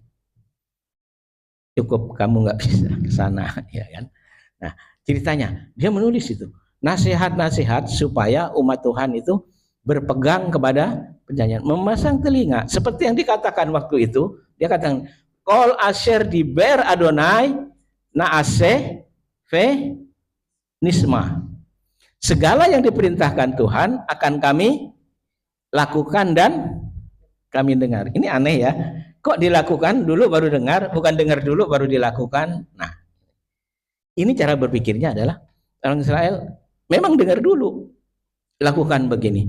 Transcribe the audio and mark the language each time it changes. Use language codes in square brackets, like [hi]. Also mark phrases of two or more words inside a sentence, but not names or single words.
[id] Cukup, kamu nggak bisa ke sana, ya kan? Nah, ceritanya dia menulis itu nasihat-nasihat supaya umat Tuhan itu berpegang kepada perjanjian, memasang telinga seperti yang dikatakan waktu itu. Dia katakan, [he] כל אשר דיבר אדוני נעשה ו נשמע. [id] Segala yang diperintahkan Tuhan akan kami lakukan dan kami dengar. Ini aneh ya. Kok dilakukan dulu baru dengar, bukan dengar dulu baru dilakukan. Nah, ini cara berpikirnya adalah orang Israel memang dengar dulu, lakukan begini.